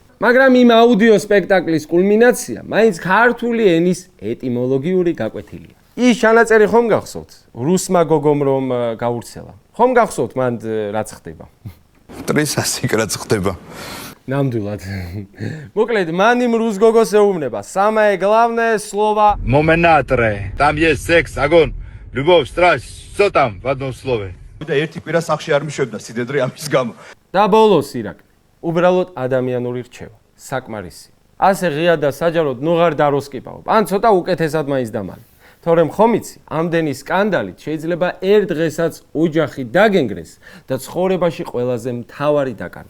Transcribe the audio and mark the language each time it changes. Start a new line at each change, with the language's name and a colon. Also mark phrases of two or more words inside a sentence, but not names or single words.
Georgian: მაგრამ იმ აუდიო სპექტაკლის კულმინაცია მაინც ქართული ენის ეტიმოლოგიური გაკვეთილია. ის ჩანაწერი ხომ გახსოვთ? რუსმა გოგომ რომ გაურცელა. ხომ გახსოვთ მან რაც ხდება? ტრისასიკ რაც ხდება. ნამდვილად. მოკლედ, მან იმ რუს გოგოს ეუბნება,
Russian: самое главное слово
Georgian: მომენატრე.
Russian: Там есть секс, огонь, любовь, страсть, что там в одном слове.
Georgian: და ერთი კვირა სახში არ მიშვებდა სიდედრე ამის გამო. და ბოლოს ირაკლი. უბრალოდ ადამიანური რჩევა, საკმარისი. ასე ღია და საჯაროდ ნუღარ დაროსკიპავ. ან ცოტა უკეთესად მაინც დამალე. თორემ ხომ იცი, ამდენი სკანდალით შეიძლება ერთ დღესაც ოჯახი დაგენგრეს და ცხოვრებაში ყველაზე მთავარი დაკარგო.